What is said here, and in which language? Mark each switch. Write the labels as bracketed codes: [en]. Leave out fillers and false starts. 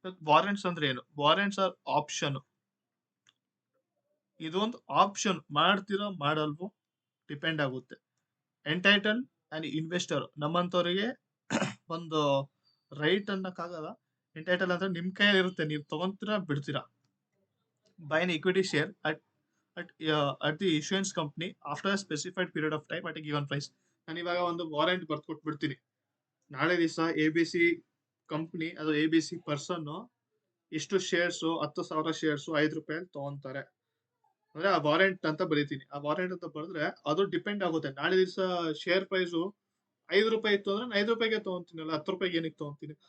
[kn] Warrants ಅಂದ್ರೆ ಏನು? [en] Warrants are option. [kn] ಇದೊಂದು ಆಪ್ಷನ್, ಮಾಡ್ತಿರೋ ಮಾಡಲ್ವೋ ಡಿಪೆಂಡ್ ಆಗುತ್ತೆ. [en] entitle and investor [kn] ನಮ್ಮಂತವರಿಗೆ ಒಂದು ರೈಟ್ ಅನ್ನಕ್ಕಾಗಲ್ಲ. ಎಂಟೈಟಲ್ ಅಂದ್ರೆ ನಿಮ್ ಕೈಯಲ್ಲಿ ಇರುತ್ತೆ, ನೀವು ತಗೊಂತೀರಾ ಬಿಡ್ತೀರಾ. [en] Buy an equity share at the issuance company after a specified period of time at a given price. [kn] ನಾನು ಇವಾಗ ಒಂದು ವಾರೆಂಟ್ ಬರ್ದು ಕೊಟ್ಬಿಡ್ತೀನಿ. ನಾಳೆ ದಿವಸ ABC ಕಂಪ್ನಿ ಅದು ABC ಪರ್ಸನ್ ಇಷ್ಟು ಶೇರ್ಸ್ 10,000 ಶೇರ್ಸ್ ₹5 ತಗೊಂತಾರೆ ಅಂದ್ರೆ ಆ ವಾರೆಂಟ್ ಅಂತ ಬರೀತೀನಿ. ಆ ವಾರೆಂಟ್ ಅಂತ ಬರೆದ್ರೆ ಅದು ಡಿಪೆಂಡ್ ಆಗುತ್ತೆ. ನಾಳೆ ದಿವಸ ಶೇರ್ ಪ್ರೈಸ್ ₹5 ಇತ್ತು ಅಂದ್ರೆ ನಾನು ₹5ಗೆ ತಗೊಂತೀನಲ್ಲ, ₹10 ಏನಕ್ಕೆ ತಗೊಂತೀನಿ?